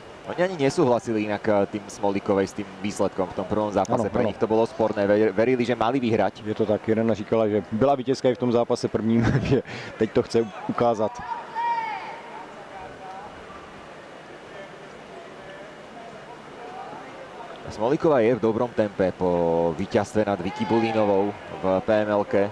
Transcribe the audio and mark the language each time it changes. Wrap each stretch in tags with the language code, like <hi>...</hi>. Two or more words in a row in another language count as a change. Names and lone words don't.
<sk>Oni ani nesúhlasili inak tým Smolíkovej s tým výsledkom v tom prvom zápase.</sk> <cs>Ano,</cs> <sk>Pre</sk> <cs>ano.</cs> <sk>nich to bolo sporné, verili, že mali vyhrať.</sk> <cs>Je to tak, Irena říkala, že byla vítězka i v tom zápase prvním, že teď to chce ukázat.</cs> <sk>Smolíková je v dobrom tempe po víťazstve nad Vicky Bulínovou v PML-ke.</sk>